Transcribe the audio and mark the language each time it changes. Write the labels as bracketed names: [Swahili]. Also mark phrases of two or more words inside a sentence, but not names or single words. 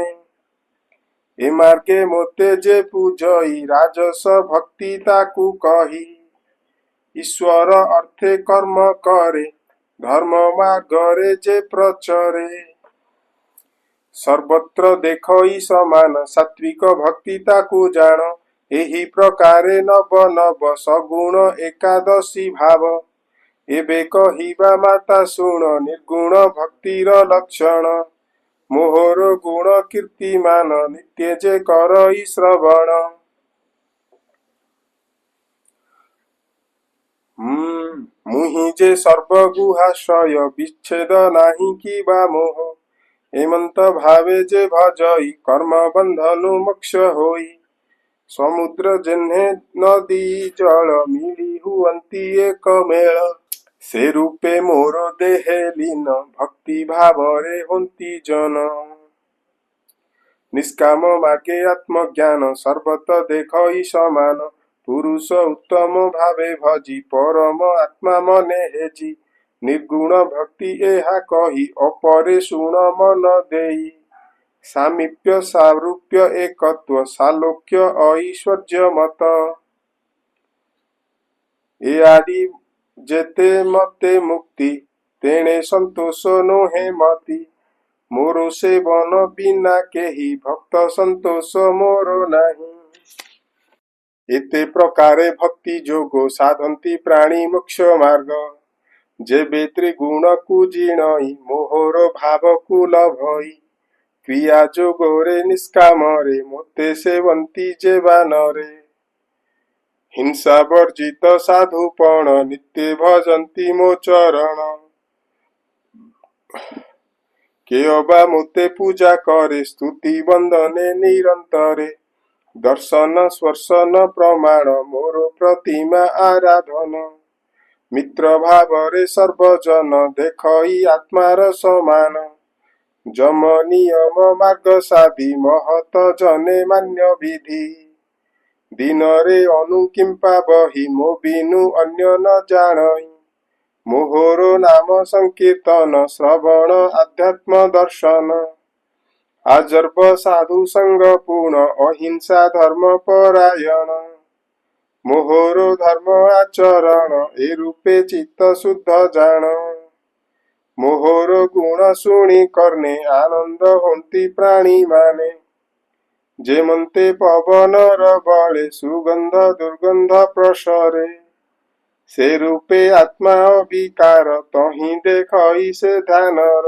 [Odia] ଏ ମାର୍ଗେ ମୋତେ ଯେ ପୂଜଇ ରାଜସ ଭକ୍ତି ତାକୁ କହି। ଈଶ୍ୱର ଅର୍ଥେ କର୍ମ କରେ ଧର୍ମ ମାର୍ଗରେ ଯେ ପ୍ରଚରେ। ସର୍ବତ୍ର ଦେଖଇ ସମାନ ସାତ୍ତ୍ୱିକ ଭକ୍ତି ତାକୁ ଜାଣ। ଏହି ପ୍ରକାରେ ନବ ନବ ସଗୁଣ ଏକାଦଶୀ ଭାବ। ଏବେ କହିବା ମାତା ଶୁଣ ନିର୍ଗୁଣ ଭକ୍ତିର ଲକ୍ଷଣ। ମୋହର ଗୁଣ କୀର୍ତ୍ତିମାନ ନିତ୍ୟ ଯେ କରଇ ଶ୍ରବଣ। ମୁହିଁ ଯେ ସର୍ବଗୁହାଶୟ ବିଚ୍ଛେଦ ନାହିଁ କି ବା ମୋହ। ହେମନ୍ତ ଭାବେ ଯେ ଭଜଇ କର୍ମ ବନ୍ଧନୁ ମୋକ୍ଷ ହୋଇ। ସମୁଦ୍ର ଯେହ୍ନେ ନଦୀ ଜଳ ମିଳି ହୁଅନ୍ତି ଏକ ମେଳ। ସେ ରୂପେ ମୋର ଦେହେ ଲୀନ ଭକ୍ତି ଭାବରେ ହୋନ୍ତି ଜନ। ନିଷ୍କାମ ମାର୍ଗେ ଆତ୍ମଜ୍ଞାନ ସର୍ବତ ଦେଖଇ ସମାନ। ପୁରୁଷ ଉତ୍ତମ ଭାବେ ଭଜି ପରମ ଆତ୍ମା ମନେ ହେଜି। ନିର୍ଗୁଣ ଭକ୍ତି ଏହା କହି ଅପରେ ଶୁଣ ମନ ଦେଇ। ସାମୀପ୍ୟ ସାରୂପ୍ୟ ଏକତ୍ୱ ସାଲୋକ୍ୟ ଐଶ୍ୱର୍ଯ୍ୟ ମତ। ଏ ଆଦି ଯେତେ ମତେ ମୁକ୍ତି ତେଣେ ସନ୍ତୋଷ ନୋହେ ମତି। ମୋର ସେବନ ବିନା କେହି ଭକ୍ତ ସନ୍ତୋଷ ମୋର ନାହିଁ। ଏତେ ପ୍ରକାରେ ଭକ୍ତି ଯୋଗ ସାଧନ୍ତି ପ୍ରାଣୀ ମୋକ୍ଷ ମାର୍ଗ। ଯେବେ ତ୍ରିଗୁଣ କୁ ଜିଣଇ ମୋହର ଭାବ କୁ ଲଭଇ। କ୍ରିୟା ଯୋଗରେ ନିଷ୍କାମରେ ମୋତେ ସେବନ୍ତି ଯେ ବାନରେ। ହିଂସା ବର୍ଜିତ ସାଧୁପଣ ନିତ୍ୟ ଭଜନ୍ତି ମୋ ଚରଣ। କେ ଅବା ମୋତେ ପୂଜା କରେ ସ୍ତୁତି ବନ୍ଦନେ ନିରନ୍ତରେ। ଦର୍ଶନ ସ୍ପର୍ଶନ ପ୍ରମାଣ ମୋର ପ୍ରତିମା ଆରାଧନ। ମିତ୍ର ଭାବରେ ସର୍ବଜନ ଦେଖଇ ଆତ୍ମାର ସମାନ। ଯମ ନିୟମ ମାର୍ଗ ସାଧି ମହତ ଜନେ ମାନ୍ୟ ବିଧି। ଦିନ ରେ ଅନୁ କିମ୍ପା ବହି ମୋ ବିନୁ ଅନ୍ୟ ନ ଜାଣଇ। ମୋହରୋ ନାମ ସଙ୍କୀର୍ତ୍ତନ ଶ୍ରବଣ ଆଧ୍ୟାତ୍ମ ଦର୍ଶନ। ଆଜର୍ଭ ସାଧୁ ସଙ୍ଗ ପୂର୍ଣ୍ଣ ଅହିଂସା ଧର୍ମ ପରାୟଣ। ମୋହରୋ ଧର୍ମ ଆଚରଣ ଏ ରୂପେ ଚିତ୍ତ ଶୁଦ୍ଧ ଜାଣ। ମୋହରୋ ଗୁଣ ଶୁଣି କରନେ ଆନନ୍ଦ ହୋତି ପ୍ରାଣୀ ମାନେ। ଯେମନ୍ତେ ପବନ ବଳେ ସୁଗନ୍ଧ ଦୁର୍ଗନ୍ଧ ପ୍ରସରେ। ସେ ରୂପେ ଆତ୍ମା ବିକାର ତହିଁ ଦେଖଇ ସେ ଧ୍ୟାନର।